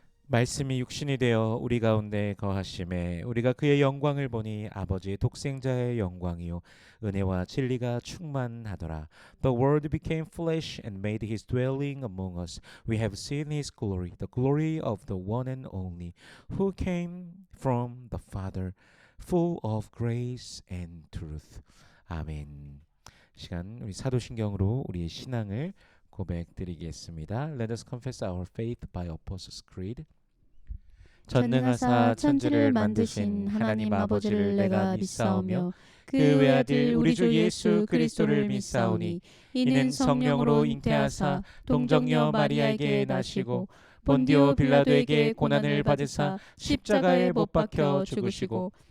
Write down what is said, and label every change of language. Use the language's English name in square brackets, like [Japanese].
[Korean] 말씀이 육신이 되어 우리 가운데 거하심에 우리가 그의 영광을 보니 아버지의 독생자의 영광이요 은혜와 진리가 충만하더라. [English] The Word became flesh and made his dwelling among us. We have seen his glory, the glory of the one and only, who came from the Father, full of grace and truth. [Korean] 아멘. 시간 우리 사도신경으로 우리의 신앙을 고백드리겠습니다. [English] Let us confess our faith by Apostles' Creed. [Korean] 전능하사 천지를 만드신 하나님 아버지를 내가 믿사오며 그 외아들 우리 주 예수 그리스도를 믿사오니 이는 성령으로 잉태하사 동정녀 마리아에게 나시고 본디오 빌라도에게 고난을 받으사 십자가에 못 박혀 죽으시고